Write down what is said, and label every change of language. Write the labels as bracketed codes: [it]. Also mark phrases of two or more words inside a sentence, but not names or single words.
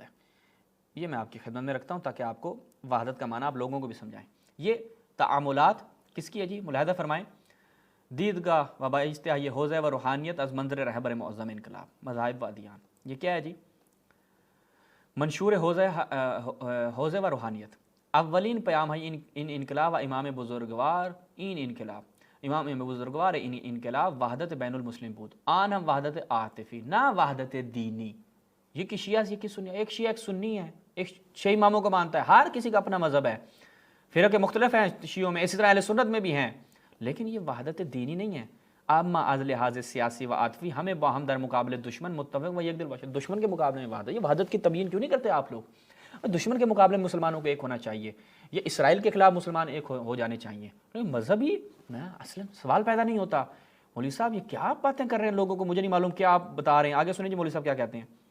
[ur] یہ میں آپ کی خدمت میں رکھتا ہوں تاکہ آپ کو وحدت کا معنی آپ لوگوں کو بھی سمجھائیں۔ یہ تعاملات کس کی ہے جی؟ ملاحظہ فرمائیں، [fa] دیدگاہ و باعث یہ حوزہ و روحانیت از منظر رہبر معظم انقلاب مذاہب و ادیان۔ [ur] یہ کیا ہے جی؟ [fa] منشور حوزہ و روحانیت، اولین پیام ہے ان انقلاب و امام بزرگوار این انقلاب، امام بزرگوار این انقلاب وحدت بین المسلم بود، آن ہم وحدت عاطفی نہ وحدت دینی۔ [ur] یہ کہ شیعہ یہ کہ سنی، ایک شیعہ ایک سنی ہے، ایک شیعہ اماموں کو مانتا ہے، ہر کسی کا اپنا مذہب ہے، فرق مختلف ہیں شیعوں میں، اسی طرح اہل سنت میں بھی ہیں، لیکن یہ وحدت دینی نہیں ہے۔ [fa] اما از لحاظ سیاسی و عاطفی ہمیں باہم در مقابلے دشمن متفق و یک دل باشد، [ur] دشمن کے مقابلے میں وحدت، یہ وحدت کی تبیین کیوں نہیں کرتے آپ لوگ؟ دشمن کے مقابلے میں مسلمانوں کو ایک ہونا چاہیے، یہ اسرائیل کے خلاف مسلمان ایک ہو جانے چاہیے، مذہبی اصلا سوال پیدا نہیں ہوتا۔ مولوی صاحب یہ کیا باتیں کر رہے ہیں لوگوں کو، مجھے نہیں معلوم کیا آپ بتا رہے ہیں، آگے سنیں جی مولوی صاحب کیا کہتے ہیں۔